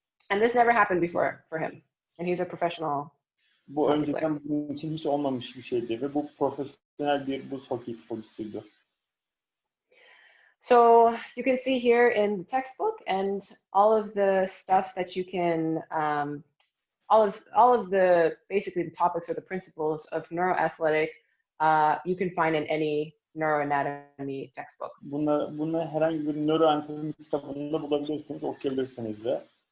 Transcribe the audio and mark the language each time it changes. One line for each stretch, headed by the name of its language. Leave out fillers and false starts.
English: And this never happened before for him. And he's a professional.
Turkish: Bu önceden bunun için hiç olmamış bir şeydi ve bu profesyonel bir buz hokeyi sporcusuydu.
English: So you can see here in the textbook and all of the stuff that you can, all of the, basically the topics or the principles of neuroathletic, you can find in any neuroanatomy textbook.
Turkish: Bunu herhangi bir nöroanatomi kitabında bulabilirsiniz, okuyabilirsiniz de.